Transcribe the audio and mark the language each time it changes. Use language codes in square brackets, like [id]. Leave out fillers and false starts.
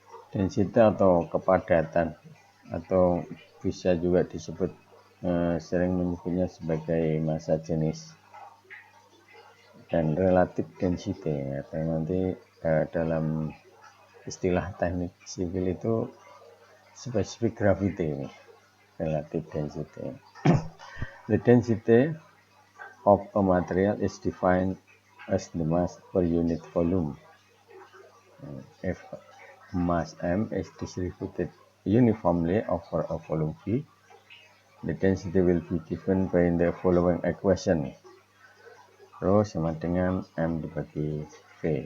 [id] Density atau kepadatan, atau bisa juga disebut sering menyebutnya sebagai massa jenis, dan relative density atau nanti dalam istilah teknik sipil itu specific gravity, relative density. [en] The density of a material is defined as the mass per unit volume. If mass M is distributed uniformly over a volume V, the density will be given by the following equation. [id] Rho sama dengan M dibagi V.